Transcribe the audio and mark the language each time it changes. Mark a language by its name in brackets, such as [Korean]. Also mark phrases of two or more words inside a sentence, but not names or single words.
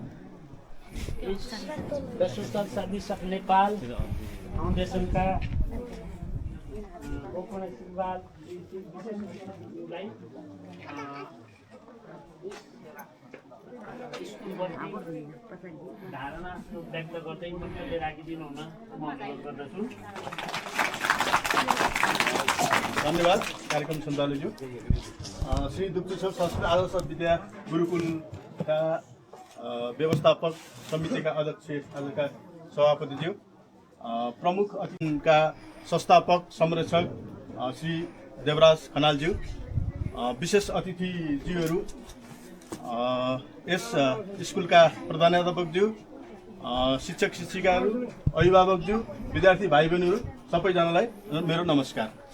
[Nepali] द सोसल सर्भिस अफ नेपाल फाउन्डेसनका धारणा व्यक्त गर्दै मन्तव्य राखिदिनु हुन म अनुरोध गर्दछु। धन्यवाद कार्यक्रम सञ्चालकज्यू। श्री दुप्तेश्वर संस्कृत आदर्श विद्या गुरुकुलका व्यवस्थापक समितिका अध्यक्ष आजका सभापतिज्यू, प्रमुख अतिथिका संस्थापक संरक्षक श्री देवराज खनालज्यू, विशेष अतिथिज्यूहरू, यस स्कुलका प्रधानाध्यापकज्यू, शिक्षक शिक्षिकाहरू, अभिभावकज्यू, विद्यार्थी भाइ बहिनीहरू सबैजनालाई मेरो नमस्कार।